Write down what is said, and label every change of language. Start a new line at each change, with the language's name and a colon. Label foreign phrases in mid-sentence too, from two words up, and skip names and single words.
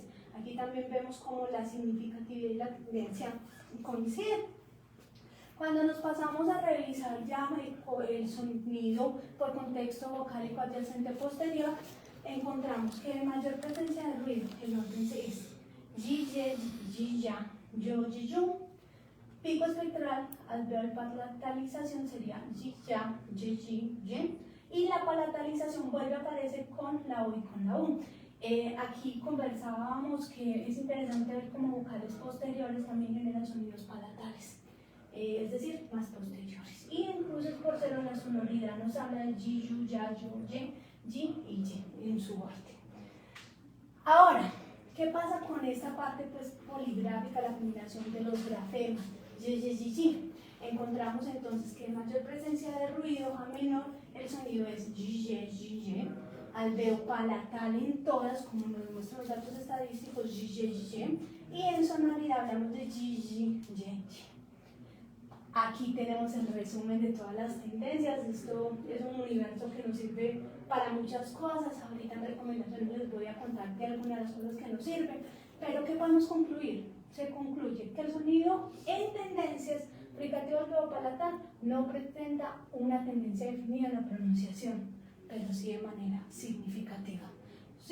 Spanish: Aquí también vemos cómo la significatividad y la tendencia coinciden. Cuando nos pasamos a revisar ya el sonido por contexto vocálico adyacente posterior, encontramos que mayor presencia de ruido, el orden es yi, ye, yi, ya, yo, yi, yu. Pico espectral, alveopalatalización sería yi, ya, ye, yi, ye. Y la palatalización vuelve a aparecer con la O y con la U. Aquí conversábamos que es interesante ver cómo vocales posteriores también generan sonidos palatales, es decir, más posteriores. Y en cruces por cero la sonoridad nos habla de yi, yu, ya, yu, ye, yi y ye en su orden. Ahora, ¿qué pasa con esta parte pues, poligráfica, la combinación de los grafemas? Ye, ye, yi, yi. Encontramos entonces que mayor presencia de ruido a menor, el sonido es yi, ye, yi, ye. Alveopalatal en todas, como nos muestran los datos estadísticos, yi, ye, yi, ye. Y en sonoridad hablamos de yi, yi, ye, ye. Aquí tenemos el resumen de todas las tendencias. Esto es un universo que nos sirve para muchas cosas. Ahorita en recomendaciones les voy a contar de algunas de las cosas que nos sirven. Pero ¿qué podemos concluir? Se concluye que el sonido en tendencias fricativo alveopalatal no pretenda una tendencia definida en la pronunciación, pero sí de manera significativa.